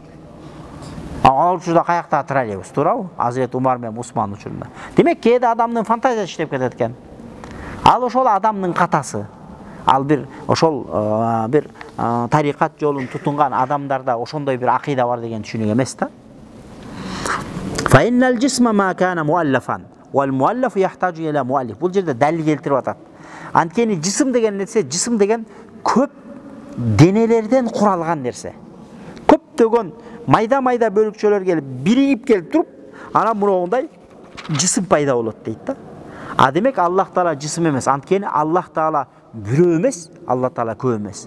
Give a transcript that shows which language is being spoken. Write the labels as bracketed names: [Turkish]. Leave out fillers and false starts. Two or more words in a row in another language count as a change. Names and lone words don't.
[Kyrgyz] Ал учурда каякта троллейбус, туурабы? Азирет Умар менен Усман учурунда. Демек, кээде адамдын фантазиясы иштеп кетет экен. Ал ошол адамдын катасы. Ал ошол бир тарикат жолун тутунган адамдарда ошондой бир акыйда бар деген түшүнүк эмес да. [Arabic] فإن الجسم ما كان مؤلفا والمؤلف يحتاج إلى مؤلف. [Kyrgyz] Бул жерде далил келтирип атат. Анткени жисим деген нерсе, жисим деген көп денелерден куралган нерсе. Көптөгөн майда бөлүкчөлөр келип, биригип келип туруп, анан мындай жисим пайда болот дейт да. А демек Аллах Таала жисим эмес. Анткени Аллах Таала бирөө эмес, Аллах Таала көп эмес.